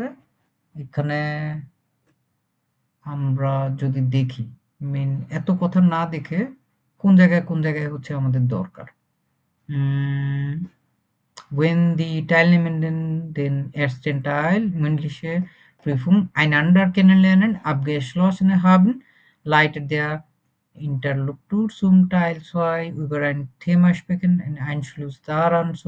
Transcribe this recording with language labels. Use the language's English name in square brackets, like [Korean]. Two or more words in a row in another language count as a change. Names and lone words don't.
[Bangla] এখানে আমরা যদি দেখি মেন এত কথা না দেখে কোন জায়গায় হচ্ছে আমাদের দরকার। [German] When die Teilnehmenden den ersten Teil mündliche Prüfung einander kennenlernen abgeschlossen haben, leitet der Interlokutor zum Teil 2 über ein Thema sprechen, in Anschluss daran zum